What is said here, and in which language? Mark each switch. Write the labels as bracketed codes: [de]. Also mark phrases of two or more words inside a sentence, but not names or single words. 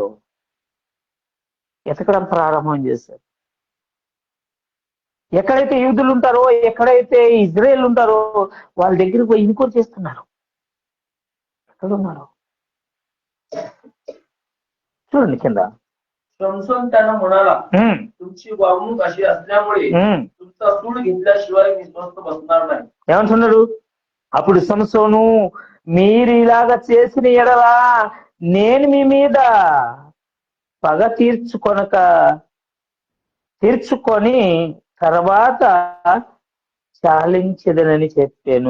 [te] ఎతకడం ప్రారంభం చేశారు. ఎక్కడైతే యూదులు ఉంటారో, ఎక్కడైతే ఇజ్రాయేల్ ఉంటారో వాళ్ళ దగ్గరికి పోయి ఇన్క్వైరీ చేస్తున్నారు, ఎక్కడున్నారు చూడండి కింద. [mr] समसोन त्यांना म्हणाला, तुमची वागणूक अशी असल्यामुळे तुमचा सूड घेतल्याशिवाय मी स्वस्थ बसणार नाही. [te] ఏమంటున్నాడు? అప్పుడు సంసోను, మీరు ఇలాగా చేసిన ఎడలా నేను మీ మీద పగ తీర్చుకొని తర్వాత చాలించదనని చెప్పాను.